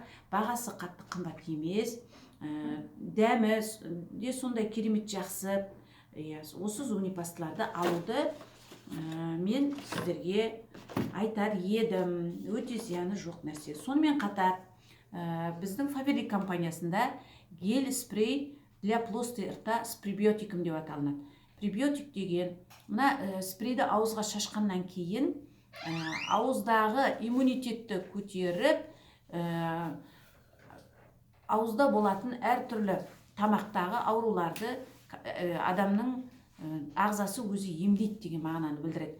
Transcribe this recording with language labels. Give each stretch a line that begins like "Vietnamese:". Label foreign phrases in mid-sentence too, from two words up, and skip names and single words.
Kazakh: Бағасы қатты қымбат емес. Дәмі де сондай керемет жақсы. Осы зубный пасталарды алуды мен сіздерге айтар едім. Өте зияны жоқ нәрсе. Сонымен қатар біздің Faberlic компаниясында
Russian: гель спрей для плоской рта с пребиотиком
Kazakh: деп аталынады. Пребиотик деген мына спрейді ауызға шашқаннан кейін ауыздағы иммунитетті көтеріп, ауызда болатын әртүрлі тамақтағы ауруларды адамның ағзасы өзі емдейді деген мағынаны білдіреді.